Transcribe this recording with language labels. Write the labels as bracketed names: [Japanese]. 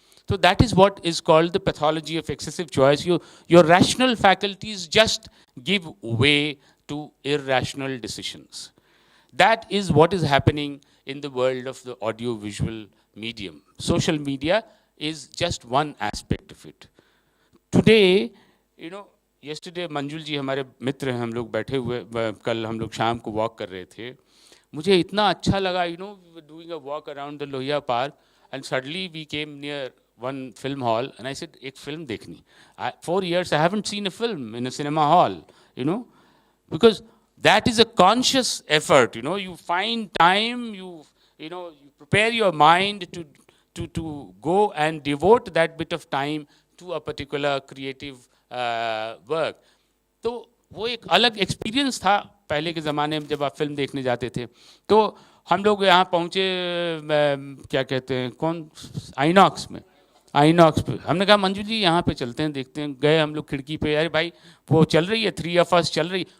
[English] So that is what is called the pathology of excessive choice. Your rational faculties just give way to irrational decisions. That is what is happening in the world of the audio-visual medium. Social media is just one aspect of it. Today, yesterday [Hindi] मंजुल जी हमारे मित्र हैं, हम लोग बैठे हुए, कल हम लोग शाम को वॉक कर रहे थे, मुझे इतना अच्छा लगा, [English] we were doing a walk around the Lohia Park and suddenly we came near one film hall and I said, [Hindi] एक film देखनी. [English] 4 years I haven't seen a film in a cinema hall, because that is a conscious effort. You find time, you prepare your mind to go and devote that bit of time to a particular creative work. [Hindi] तो वो एक अलग experience था पहले के ज़माने में जब आप फिल्म देखने जाते थे। तो हम लोग यहाँ पहुँचे, क्या कहते हैं, आइनॉक्स पे हमने कहा मंजू जी यहाँ पे चलते हैं, देखते हैं। गए हम लोग खिड़की पे, अरे भाई वो चल रही है 3 of Us चल रही।